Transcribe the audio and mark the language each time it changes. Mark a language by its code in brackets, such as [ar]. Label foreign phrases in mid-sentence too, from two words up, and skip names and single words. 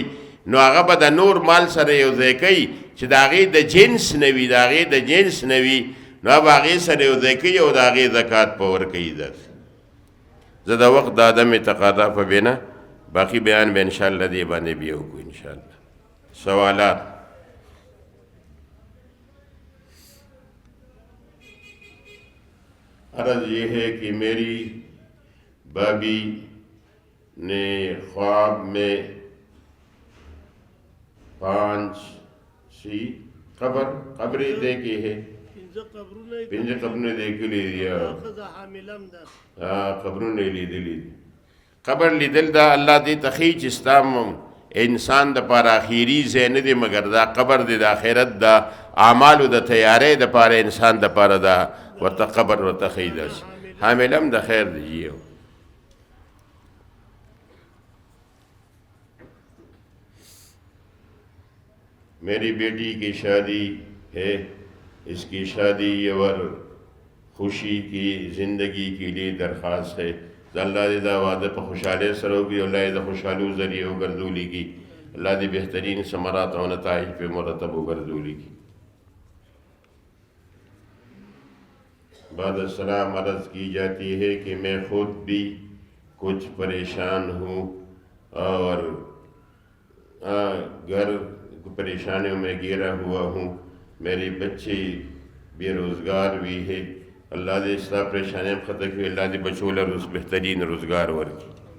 [ps] نو هغه به د نور مال سره یو ځای کوي چې د هغې د جنس نه وي د هغې د جنس نه وي نو به هغې سره یو ځای کوي او د هغې زکات په ورکوي داسې زه د وخت د عدم تقاضا په بنا باقي بیان به انشاءالله دې باندې بیا وکړو انشاءالله سوالات [ur] عرض یہ ہے کہ میری بابی نے خواب میں 5 قبریں دیکھی ہے [ps] پنځه قبرونه دیکھلی دي قبرونه لیدلی دي قبر لیدل دا الله دې ته ښیي چې ستا انسان دپاره اخري ځای نه دی مګر دا قبر دی د آخرت د اعمالو د تیارۍ دپاره انسان دپاره دا ورته قبر ورته ښیي داسې حامل هم د خیر دی [ur] میری بیٹی کی شادی ہے اس کی شادی اور خوشی کی زندگی کے لیے درخواست ہے [ps] اللہ دې دا واده په خوشحالۍ سره وکړي الله دې د خوشحالو ذریعه وګرځولي کړي الله دې بهترین ثمرات او نتائج پہ مرتب وګرځولي کړي [ur] بعد السلام عرض کی جاتی ہے کہ میں خود بھی کچھ پریشان ہوں اور گھر پریشانیوں میں گھیرا ہوا ہوں میری بچے بے روزگار بھی ہے اللہ دے اس طرح پریشانیاں ختم کی [ps] اللہ دے بچولا بہترین روزگار ورکی